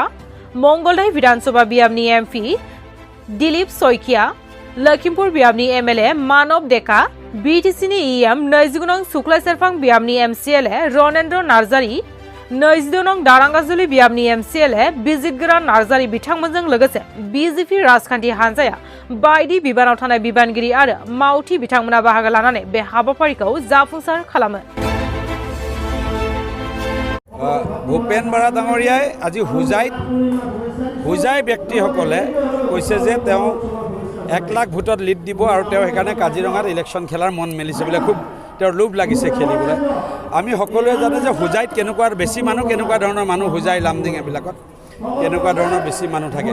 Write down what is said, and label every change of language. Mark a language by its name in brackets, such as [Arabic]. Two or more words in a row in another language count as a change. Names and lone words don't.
[Bodo] मंगलदै विधानसभा बियाबनि MP दिलीप सयकिया, लखीमपुर बियाबनि MLA मानव डेका, BTC-नि EM 29 नं सुक्ला सेरफां बियाबनि MCLA रनेन्द्र नार्जारी, 22 नं दारांगाजुलि बियाबनि MCLA बिजितगोरा नार्जारी बिथांमोनजों लोगोसे BJP राजखान्थि हान्जाया बायदि बिबानाव थानाय बिबानगिरि आरो मावथि बिथांमोना बाहागो लानानै बे हाबाफारिखौ जाफुंसार खालामो। [Assamese] भूपेन बरा डाঙৰীয়াই আজি হুজাই ব্যক্তিসকলে কৈছে যে তেওঁ 1 লাখ ভোটত লিড দিব আৰু তেওঁ সেইকাৰণে কাজিৰঙাত ইলেকশ্যন খেলাৰ মন মেলিছে বোলে, খুব তেওঁৰ লোভ লাগিছে খেলিবলৈ। আমি সকলোৱে জানো যে হুজাইত কেনেকুৱা বেছি মানুহ, কেনেকুৱা ধৰণৰ মানুহ হুজাই লামডিং এইবিলাকত কেনেকুৱা ধৰণৰ বেছি মানুহ থাকে।